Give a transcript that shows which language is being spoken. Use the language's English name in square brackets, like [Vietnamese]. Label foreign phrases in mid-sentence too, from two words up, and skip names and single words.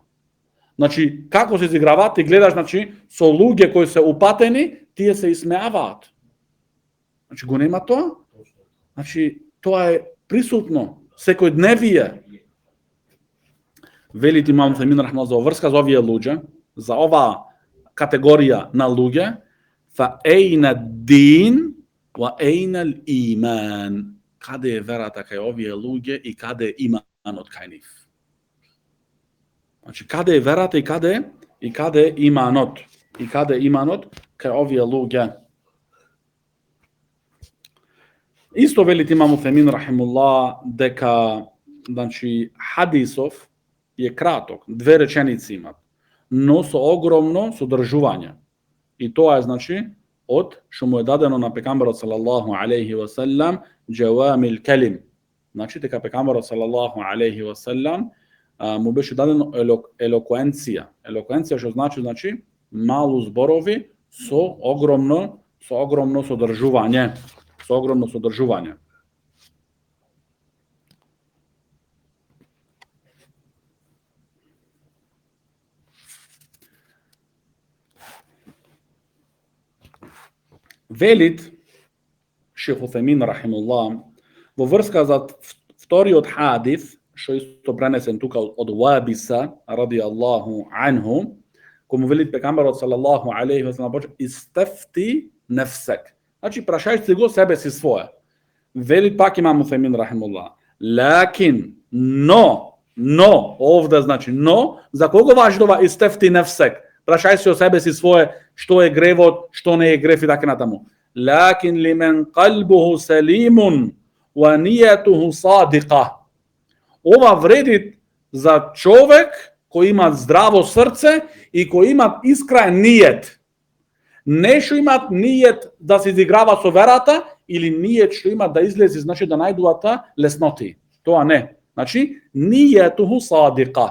[Macedonian] Значи, како се изиграваат, ти гледаш, значи, со луѓе кои се упатени, тие се исмеаваат. Значи, го нема тоа? Значи, тоа е присутно, секојдневие. Велите имам Утхаймин рахимуллах за врска за овие луѓе, за ова категорија на луѓе, [Arabic] فأين الدين وأين الإيمان. [Macedonian] Каде е верата кај овие луѓе и каде е иманот кај нив? Значи, каде е верата и каде е иманот? И каде е иманот кај овие луѓе? Исто велите имам Утхаймин рахимуллах дека, значи, хадисов е краток, 2 реченици имат, но со огромно содржување. И тоа е, значи, од што му е дадено на пекамберот [Arabic] صلى الله عليه وسلم جوامع الكلم. [Macedonian] Значи, дека пекамберот [Arabic] صلى الله عليه وسلم [Macedonian] му беше дадено елокуенција. Елокуенција што значи малу зборови со огромно содржување. Со огромно содржување. Велит Шейх Утхаймин рахимуллах во врска за вториот хадис, што исто пренесен тука од Вабиса [Arabic] رضي الله عنه, [Macedonian] кому велит пекамберот [Arabic] صلى الله عليه وسلم استفت نفسك. [Macedonian] Значи, прашај си го себе си своје. Велит пак имам Утхаймин рахимуллах. Лакин, но, овде значи, но, за кого важи това [Arabic] استفت نفسك? [Macedonian] Прашај си о себе си своје, што е гревот, што не е грев и така натаму. [Arabic] لكن لمن قلبه سليم ونيته صادقة. [Macedonian] Ова вреди за човек кој има здраво срце и кој има искрен нијет. Не што имат нијет да се изиграва со верата или нијет што имат да излези, значи да најдуваат лесноти. Тоа не. Значи, [Arabic] نيته صادقة.